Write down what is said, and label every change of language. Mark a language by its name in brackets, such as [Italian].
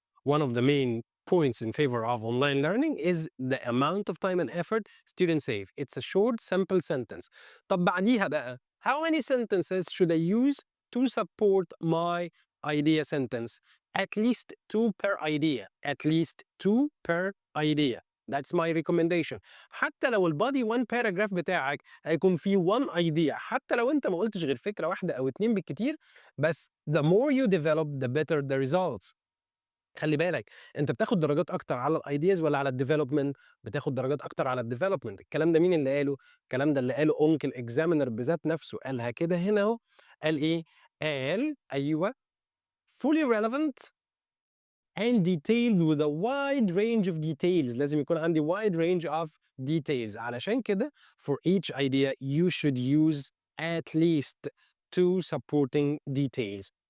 [English] One of the main points in favor of online learning is the amount of time and effort students save. It's a short, simple sentence. طب بعديها بقى how many sentences should I use to support my idea sentence? At least 2 per idea. At least 2 per idea. That's my recommendation. [Arabic] حتى لو البادي 1 paragraph بتاعك هيكون فيه 1 idea، حتى لو انت ما قلتش غير فكرة واحدة أو 2 بالكتير، بس [English] the more you develop the better the results. [Arabic] خلي بالك انت بتاخد درجات اكتر على الايدياز ولا على الديفلوبمنت؟ بتاخد درجات اكتر على الديفلوبمنت. الكلام ده مين اللي قاله؟ الكلام ده اللي قاله اونكل اكزامينر بذات نفسه، قالها كده هنا اهو. قال ايه؟ قال ايوه [English] fully relevant and detailed with a wide range of details. [Arabic] لازم يكون عندي [English] wide range of details. [Arabic] علشان كده [English] for each idea you should use at least 2 supporting details.